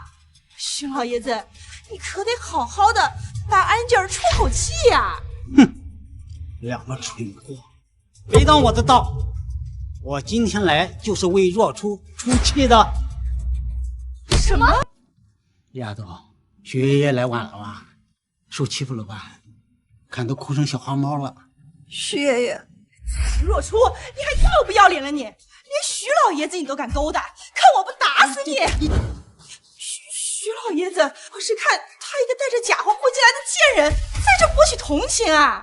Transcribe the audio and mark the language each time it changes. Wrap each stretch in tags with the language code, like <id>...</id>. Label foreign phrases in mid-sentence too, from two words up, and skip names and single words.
<zh>徐老爺子，你可得好好的把安家兒出口氣呀！哼，兩個蠢貨，別當我的道，我今天來就是為若初出氣的。什麼？丫頭，徐爺爺來晚了吧？受欺負了吧？看都哭成小花猫了。徐爺爺，若初，你還要不要臉了你？連徐老爺子你都敢勾搭，看我不打死你！徐老爺子，我是看他一個帶着假话混進來的賤人，在這博取同情啊！</zh>